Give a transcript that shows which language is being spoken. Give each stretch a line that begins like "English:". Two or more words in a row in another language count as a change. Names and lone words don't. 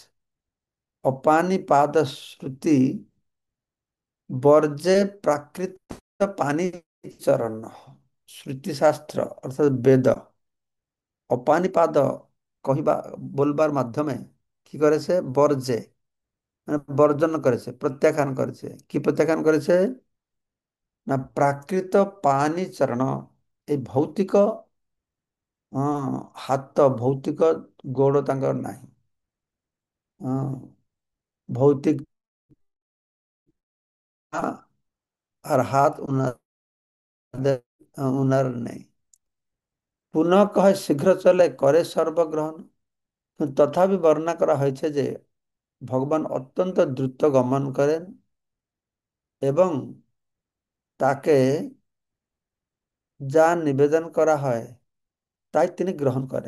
Bangla: অপানিপাদ শ্রুতি বর্জে প্রাকৃত পানি চরণ। শ্রুতিশাস্ত্র অর্থাৎ বেদ অপানিপাদ কহিবা বলবার মাধ্যমে কি করেছে, বর্জে মানে বর্জন করেছে, প্রত্যাখ্যান করেছে। কি প্রত্যাখ্যান করেছে না,
Odia: ପ୍ରାକୃତ ପାଣି ଚରଣ, এই ଭୌତିକ ହାତ, ଭୌତିକ ଗୋଡ଼ ତାଙ୍କର ନାହିଁ।
Bangla: ভৌতিক পা আর হাত উনার নেই। পুনঃ কহে শীঘ্র চলে করে সর্বগ্রহণ। কিন্তু তথাপি বর্ণনা করা হয়েছে যে ভগবান অত্যন্ত দ্রুত গমন করেন এবং তাকে যা নিবেদন করা হয় তাই তিনি গ্রহণ করেন।